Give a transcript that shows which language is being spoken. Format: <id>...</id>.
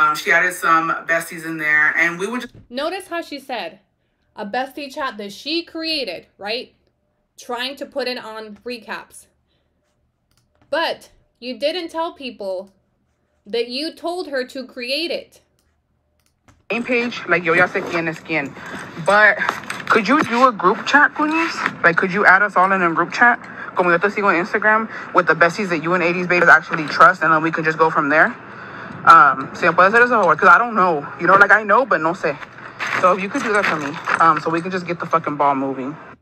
<en>She added some besties in there, and we would just... Notice how she said, a bestie chat that she created, right? Trying to put it on RECAPS. But you didn't tell people that you told her to create it. Same page, like</en> <es>yo ya sé quién es quién.</es> <en>But could you do a group chat, please? Like, could you add us all in a group chat?</en> <es>Como yo te sigo</es> <en>on Instagram with the besties that you and 80s babies actually trust, and then we can just go from there.</en> <es>Si me puede hacer eso,</es> <en>because I don't know. You know, like I know, but</en> <es>no sé.</es> <en>So if you could do that for me, so we can just get the fucking ball moving.</en>